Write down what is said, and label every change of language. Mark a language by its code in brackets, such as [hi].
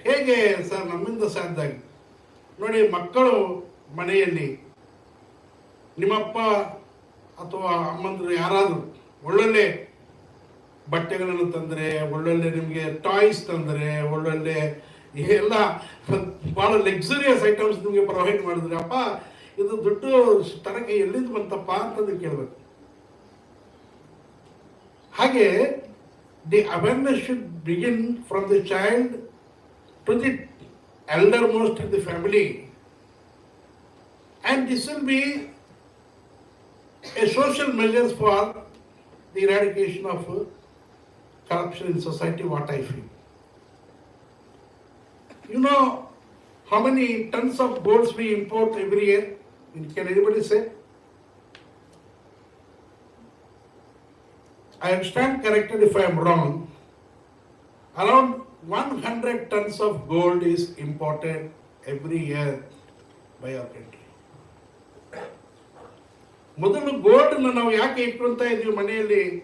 [kn] ಹೇಗೆ ಸರ್ ನಮ್ಮಿಂದ ಸಾಧ್ಯ ಆಗುತ್ತೆ? ನೋಡಿ, ಮಕ್ಕಳು ಮನೆಯಲ್ಲಿ ನಿಮ್ಮಪ್ಪ ಅಥವಾ ಅಮ್ಮಂದರು ಯಾರಾದರೂ ಒಳ್ಳೊಳ್ಳೆ ಬಟ್ಟೆಗಳನ್ನು ತಂದರೆ, ಒಳ್ಳೊಳ್ಳೆ ನಿಮಗೆ ಟಾಯ್ಸ್ ತಂದರೆ, ಒಳ್ಳೊಳ್ಳೆ ಎಲ್ಲ ಭಾಳ [en] luxurious items [kn] ನಿಮಗೆ ಪ್ರೊವೈಡ್ ಮಾಡಿದ್ರೆ, ಅಪ್ಪ ಇದು ದುಡ್ಡು ತರಕ್ಕೆ ಎಲ್ಲಿಂದ ಬಂತಪ್ಪ ಅಂತಂದು ಕೇಳಬೇಕು. ಹಾಗೆ [en] the awareness should begin from the child to the eldermost in the family, and this will be a social measures for the eradication of corruption in society, what I feel. You know how many tons of golds we import every year? Can anybody say? I stand corrected if I am wrong. Around 100 tons of gold is imported every year by our country. [kn] ಮೊದಲು gold ನಾವು ಯಾಕೆ ಇಟ್ಕೊಳ್ತಾ ಇದೀವಿ ಮನೆಯಲ್ಲಿ?